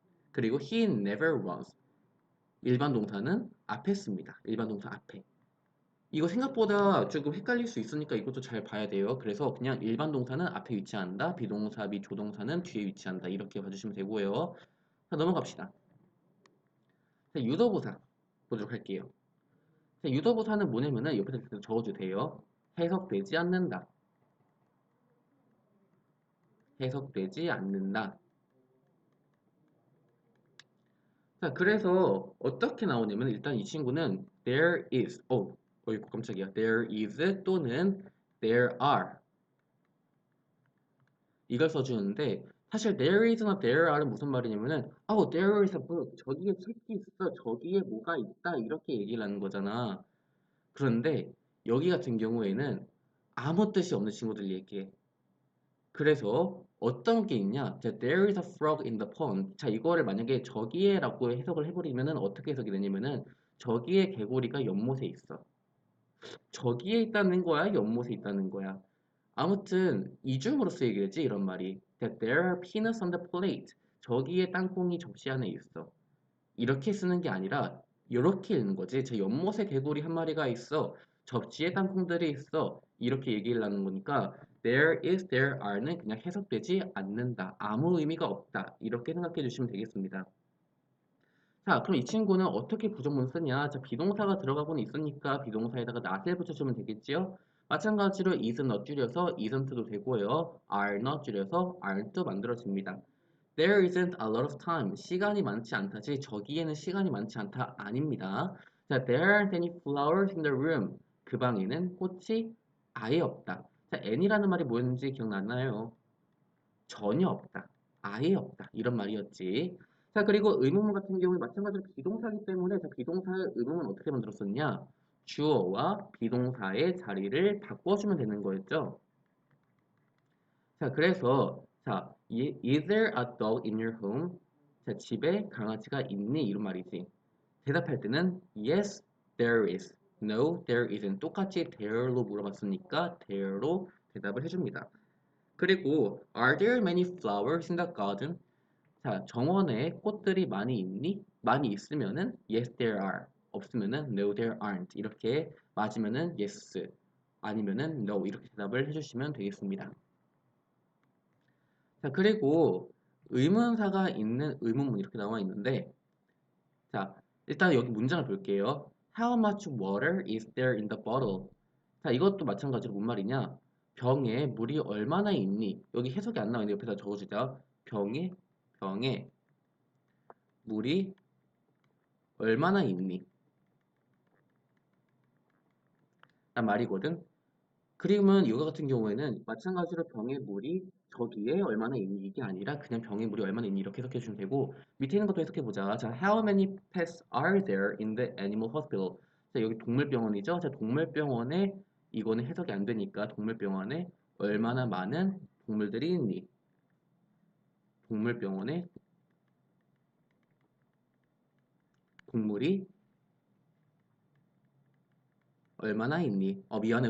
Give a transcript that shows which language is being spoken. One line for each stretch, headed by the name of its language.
Korean: 그리고
English: he never runs
Korean: 일반 동사는 앞에 씁니다 일반 동사 앞에 이거 생각보다 조금 헷갈릴 수 있으니까 이것도 잘 봐야 돼요 그래서 그냥 일반 동사는 앞에 위치한다 비동사 및 조동사는 뒤에 위치한다 이렇게 봐주시면 되고요 자 넘어갑시다 자 유도부사 보도록 할게요 자, 유도부사는 뭐냐면은 옆에다 적어주세요 해석되지 않는다 해석되지 않는다. 자, 그래서 어떻게 나오냐면 일단 이 친구는 there is, 어이구 깜짝이야. there is 또는 there are 이걸 써주는데 사실 there is나 there are는 무슨 말이냐면은
English: there is a book.
Korean: 저기에 책이 있어. 저기에 뭐가 있다. 이렇게 얘기를 하는 거잖아. 그런데 여기 같은 경우에는 아무 뜻이 없는 친구들 얘기해. 그래서 어떤 게 있냐?
English: 자, there is a frog in the pond.
Korean: 자, 이거를 만약에 저기에라고 해석을 해버리면은 어떻게 해석이 되냐면은 저기에 개구리가 연못에 있어. 저기에 있다는 거야? 연못에 있다는 거야? 아무튼 이중으로 쓰이게 되지 이런 말이.
English: That there are peanuts on the plate.
Korean: 저기에 땅콩이 접시 안에 있어. 이렇게 쓰는 게 아니라 이렇게 읽는 거지. 제 연못에 개구리 한 마리가 있어. 접시에 땅콩들이 있어. 이렇게 얘기를 하는 거니까 there is, there are는 그냥 해석되지 않는다. 아무 의미가 없다. 이렇게 생각해 주시면 되겠습니다. 자, 그럼 이 친구는 어떻게 부정문 쓰냐? 자, 비동사가 들어가고는 있으니까 비동사에다가 not을 붙여주면 되겠지요? 마찬가지로 isn't not 줄여서 isn't도 되고요. are not 줄여서 aren't 만들어집니다.
English: There isn't a lot of time.
Korean: 시간이 많지 않다지 저기에는 시간이 많지 않다 아닙니다.
English: 자, there aren't any flowers in the room.
Korean: 그 방에는 꽃이 아예 없다. 자, any라는 말이 뭐였는지 기억나나요? 전혀 없다. 아예 없다. 이런 말이었지. 자, 그리고 의문문 같은 경우에 마찬가지로 비동사이기 때문에 자, 비동사의 의문문 어떻게 만들었었냐? 주어와 비동사의 자리를 바꿔주면 되는 거였죠.
English: 자, 그래서 자, is there a dog in your home?
Korean: 자, 집에 강아지가 있니? 이런 말이지. 대답할 때는
English: yes, there is. No, there isn't.
Korean: 똑같이 there로 물어봤으니까 there로 대답을 해줍니다. 그리고
English: are there many flowers in the garden?
Korean: 자, 정원에 꽃들이 많이 있니? 많이 있으면은
English: yes, there are.
Korean: 없으면은
English: no, there aren't.
Korean: 이렇게 맞으면은 yes, 아니면은 no 이렇게 대답을 해주시면 되겠습니다. 자, 그리고 의문사가 있는 의문문 이렇게 나와 있는데, 자, 일단 여기 문장을 볼게요.
English: How much water is there in the bottle?
Korean: 자, 이것도 마찬가지로 뭔 말이냐? 병에 물이 얼마나 있니? 여기 해석이 안 나와 있는데 옆에다 적어주자. 병에 물이 얼마나 있니? 란 말이거든. 그림은 이거 같은 경우에는 마찬가지로 병에 물이 저기에 얼마나 있니 이게 아니라 그냥 병에 물이 얼마나 있니 이렇게 해석해 주면 되고 밑에 있는 것도 해석해 보자.
English: 자, how many pets are there in the animal hospital?
Korean: 자, 여기 동물병원이죠. 자, 동물병원에 이거는 해석이 안 되니까 동물병원에 얼마나 많은 동물들이 있니? 동물병원에 동물이 얼마나 있니? 미안해.